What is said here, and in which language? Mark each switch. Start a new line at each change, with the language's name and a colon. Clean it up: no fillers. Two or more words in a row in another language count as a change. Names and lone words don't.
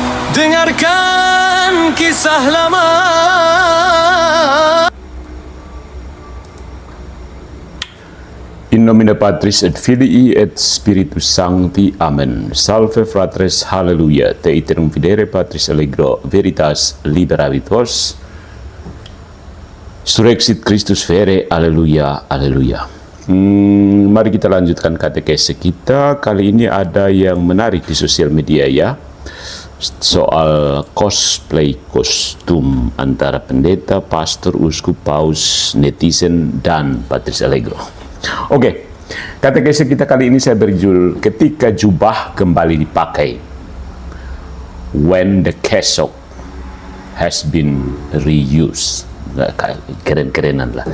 Indonesian: Dengarkan kisah lama.
Latin: In nomine Patris et Filii et Spiritus Sancti. Amen. Salve fratres, halleluja. Te iterum videre Patris allegro veritas liberavit vos. Surrexit Christus vere, alleluia, alleluia.
Indonesian: Mari kita lanjutkan katekese kita. Kali ini ada yang menarik di sosial media ya. Soal cosplay kostum antara pendeta, pastor, uskup, paus, netizen, dan Patris Allegro. Oke, katekese kita kali ini saya berjudul ketika jubah kembali dipakai.
English: When the cassock has been reused.
Indonesian: Keren-kerenan lah.